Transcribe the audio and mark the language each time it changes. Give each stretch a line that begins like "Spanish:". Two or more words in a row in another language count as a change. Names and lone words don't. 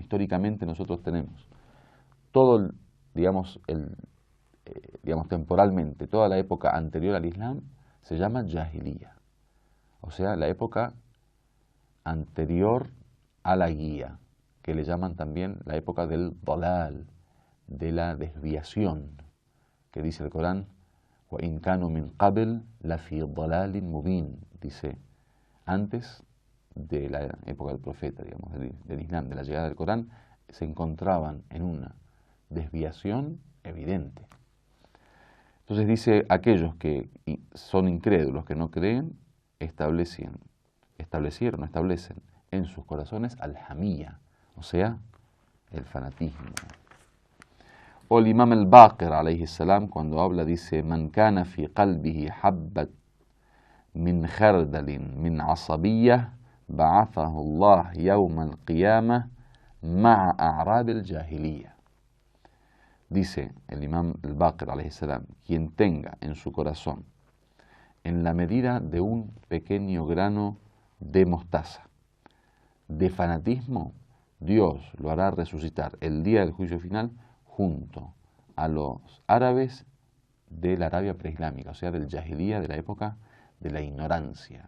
Spanish: Históricamente nosotros tenemos todo, digamos, temporalmente, toda la época anterior al Islam se llama Jahiliya, o sea, la época anterior a la guía, que le llaman también la época del dalal, de la desviación, que dice el Corán,
Arabic: وَإِنْ كَانُوا مِنْ قَبْلِ لَفِي ضَلَالٍ مُبِينٍ,
Spanish: dice, antes de la época del profeta, digamos, del Islam, de la llegada del Corán, se encontraban en una desviación evidente. Entonces dice, aquellos que son incrédulos, que no creen, establecen en sus corazones al-hamiyya, o sea, el fanatismo. O el Imam al-Baqir,
Arabic: عليه السلام,
Spanish: cuando habla, dice,
Arabic: من كان في قلبه حبة من خردل من عصبية بعثه الله يوم القيامة مع أعراب الجاهلية.
Spanish: Dice el Imam al-Baqir,
Arabic: عليه السلام,
Spanish: quien tenga en su corazón, en la medida de un pequeño grano de mostaza, de fanatismo, Dios lo hará resucitar el día del juicio final junto a los árabes de la Arabia preislámica, o sea, del Jahiliya, de la época de la ignorancia.